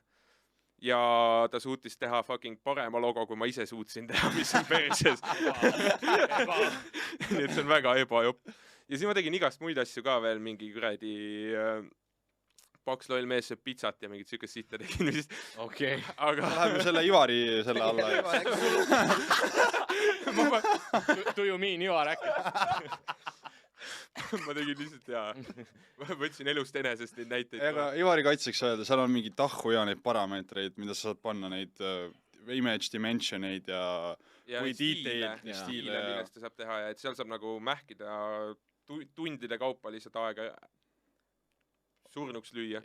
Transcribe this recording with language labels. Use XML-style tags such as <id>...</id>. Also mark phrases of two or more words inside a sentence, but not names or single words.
<et>Ja ta suutis teha fucking parema logo, kui ma ise suutsin teha, mis on perses. Nii et see on väga ebajopp. Ja siis ma tegin igast muid asju ka veel, mingi kuradi paks loll mees sööb pitsat ja mingit sükest sitta tegin. Okei. Aga läheme selle Ivari selle alla.</et> <en>Do you mean Ivar Äkke?</en> <et>Ma tegin lihtsalt ma võtsin elust enesest neid näiteid. Aga Ivari kaitseks öelda, seal on mingi tahhu ja neid parameetreid, mida sa saad panna neid image dimensioneid ja kui detailid ja stiile. Millest ta saab teha ja et seal saab nagu mähkida tundide kaupa lihtsalt aega surnuks lüüa.</et>